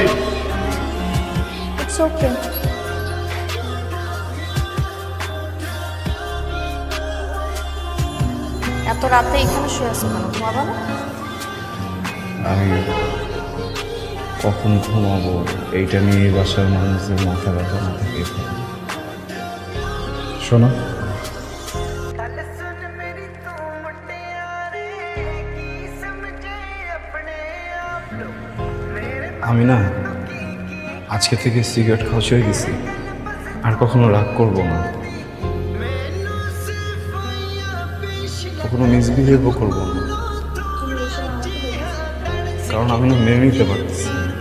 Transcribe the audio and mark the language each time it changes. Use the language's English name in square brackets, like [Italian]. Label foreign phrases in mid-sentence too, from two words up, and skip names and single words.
[English] It's okay. [Bangla] এত রাতে এখানে শুয়ে আছো কেন? ঘুমাবো না? আমি কখন ঘুমাবো এইটা নিয়ে বাসার মানুষদের মাথা ব্যথা না থাকে। শোনো, [Punjabi] ਗੱਲ ਸੁਣ ਮੇਰੀ ਤੂੰ ਮੁਟਿਆਰੇ ਕੀ ਸਮਝੇ ਅਪਣੇ ਆਪ ਲੋ ਮੇਰੇ [Bangla] আমি না আজকে থেকে সিগারেট খাওয়া ছেড়ে দিছি। আর কখনো রাগ করবো না, কখনো মিসবিহেভও করবো না, কারণ আমি না মেনে নিতে পারতেছি।